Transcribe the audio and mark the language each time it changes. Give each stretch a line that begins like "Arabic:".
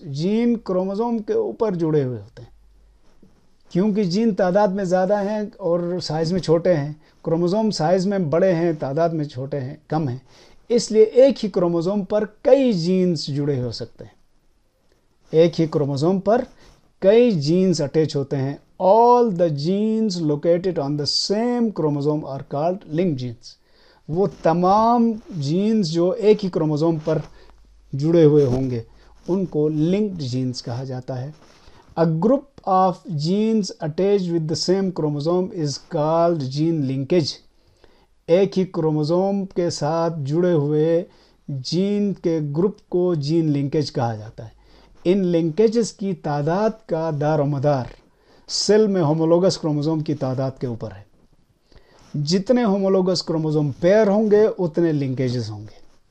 Urdu: Jain chromosome کے اوپر جڑے ہوئے ہوتے ہیں. کیونکہ جین تعداد میں زیادہ ہیں اور سائز میں چھوٹے ہیں، کروموسوم سائز میں بڑے ہیں، تعداد میں چھوٹے ہیں، کم ہیں، اس لیے ایک ہی کروموسوم پر کئی جینز جڑے ہو سکتے ہیں. ایک ہی کروموسوم پر کئی جینز اٹیچ ہوتے ہیں.
English: All the genes located on the same chromosome are called linked genes.
Urdu: وہ تمام جینز جو ایک ہی کروموسوم پر جڑے ہوئے ہوں گے ان کو لنکڈ جینز کہا جاتا ہے.
English: A group of genes attached with the same chromosome is called gene linkage.
Urdu: ایک ہی کروموسوم کے ساتھ جڑے ہوئے جین کے گروپ کو جین لنکیج کہا جاتا ہے. ان لنکیجز کی تعداد کا دار و مدار سیل میں ہومولوگس کروموسوم کی تعداد کے اوپر ہے. جتنے ہومولوگس کروموسوم پیر ہوں گے اتنے لنکیجز ہوں گے.